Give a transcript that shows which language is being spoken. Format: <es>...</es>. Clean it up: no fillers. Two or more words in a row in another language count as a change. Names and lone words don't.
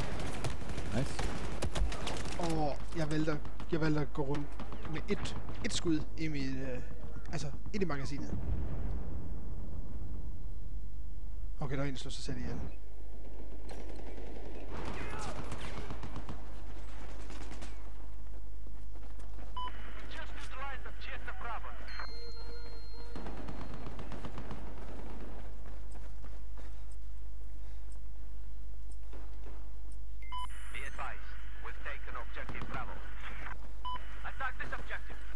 <da>Nice. Og jeg valgte at gå rundt med et skud i mit, ind i magasinet. Okay, der er en, der slår sig selv ihjel.</da> <en>Just neutralize objective Bravo. Be advised, we've taken objective Bravo. Attack this objective.</en>